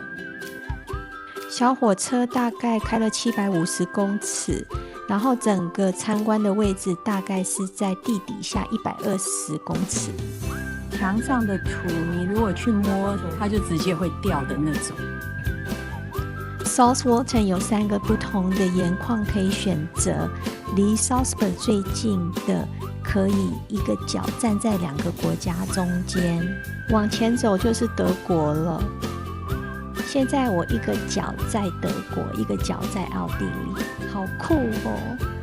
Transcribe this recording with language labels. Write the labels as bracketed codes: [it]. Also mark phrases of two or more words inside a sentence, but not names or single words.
[zh] 小火車大概開了750公尺，然後整個參觀的位置大概是在地底下120公尺。牆上的土，你如果去摸，它就直接會掉的那種。South Walton 有3個不同的鹽礦可以選擇，離 Salzburg 最近的可以一個腳站在2個國家中間，往前走就是德國了。現在我一個腳在德國，一個腳在奧地利，好酷哦！